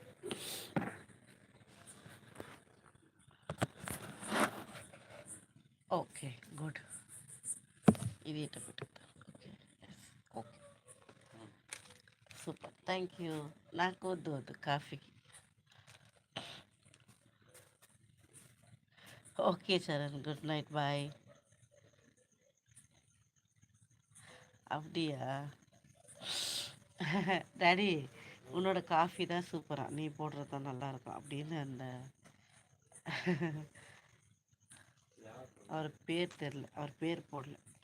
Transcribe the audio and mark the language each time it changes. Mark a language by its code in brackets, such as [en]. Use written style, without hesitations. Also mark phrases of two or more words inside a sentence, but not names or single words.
[en] okay good. [te] ఇది ఇట్లా పెట్టుకుంటా. [en] okay, okay, super, thank you. [te] నాకు వద్దు వద్దు కాఫీకి. [en] okay Saran, good night, bye. [ta] அப்படியா? டாடி, உன்னோட காஃபி தான் சூப்பரா, நீ போடுறது தான் நல்லாயிருக்கும் அப்படின்னு அந்த அவர் பேர் தெரில, அவர் பேர் போடல.